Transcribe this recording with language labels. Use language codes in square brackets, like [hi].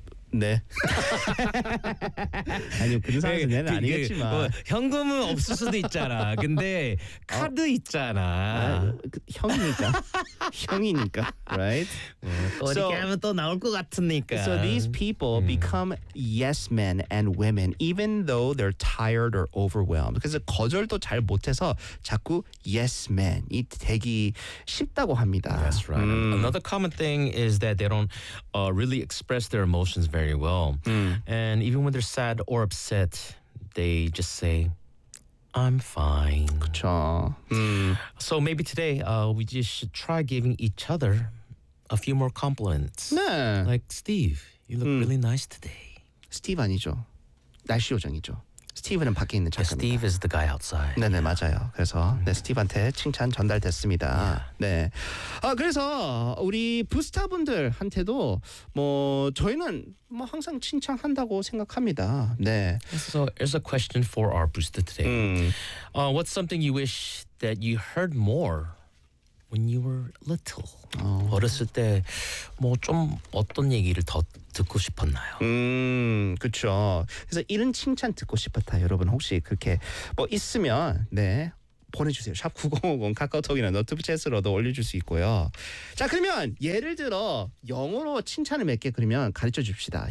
[ko] 네. 아니 그런 상황은 내는 아니겠지만 뭐, 현금은 없을 수도 있잖아. 근데 카드 있잖아. 형이니까. 형이니까. Right? 어디가면 또 나올 것 같으니까. [en] So these people become yes men and women even though they're tired or overwhelmed. [ko] 그래서 거절도 잘 못해서 자꾸 yes men 이 되기 쉽다고 합니다. [en] That's right. Another common thing is that they don't really express their emotions. Very well. And even when they're sad or upset, they just say, I'm fine. [ko] 그쵸. [en] So maybe today we just should try giving each other a few more compliments. [ko] 네. [en] Like, Steve, you look really nice today. [ko] Steve 아니죠. 날씨 요정이죠. Steve는 밖에 있는 착합니다. [en] Steve is the guy outside. [ko] 네네, yeah. 맞아요. 그래서 네, Steve한테 칭찬 전달됐습니다. Yeah. 네. 그래서 우리 부스타분들한테도 뭐 저희는 뭐 항상 칭찬한다고 생각합니다. 네. [en] So here's a question for our booster today. What's something you wish that you heard more when you were little? [ko] 어렸을 때 뭐 좀 어떤 얘기를 더 듣고 싶었나요? 그렇죠. 그래서 이런 칭찬 듣고 싶었다. 여러분 혹시 그렇게 뭐 있으면 네 보내주세요. 샵 9050 카카오톡이나 노트북 채스로도 올려줄 수 있고요. 자 그러면 예를 들어 영어로 칭찬을 몇 개 그러면 가르쳐 줍시다.